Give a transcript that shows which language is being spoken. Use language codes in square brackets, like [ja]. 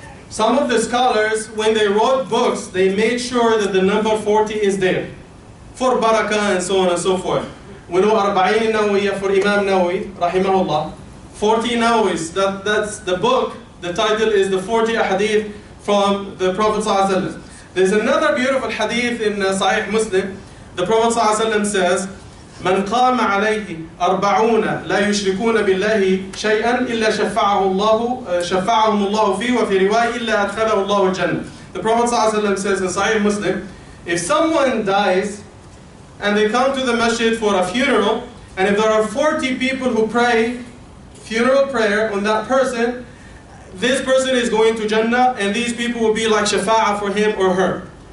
[en] Some of the scholars, when they wrote books, they made sure that the number 40 is there, for barakah and so on and so forth. We know 40 Nawawiyya for Imam Nawawi, rahimahullah. 40 Nawawis, that's the book, the title is the 40 Hadith from the Prophet ﷺ. There's another beautiful hadith in Sahih Muslim. The Prophet ﷺ says, [ar] من قام عليه 40 لا يشركون بالله شيئا إلا شفعهم الله فيه وفي رواية إلا أدخله الله الجنة. [en] The Prophet ﷺ says in Sahih Muslim, if someone dies and they come to the masjid for a funeral, and if there are 40 people who pray funeral prayer on that person, this person is going to Jannah, and these people will be like shafa'ah for him or her.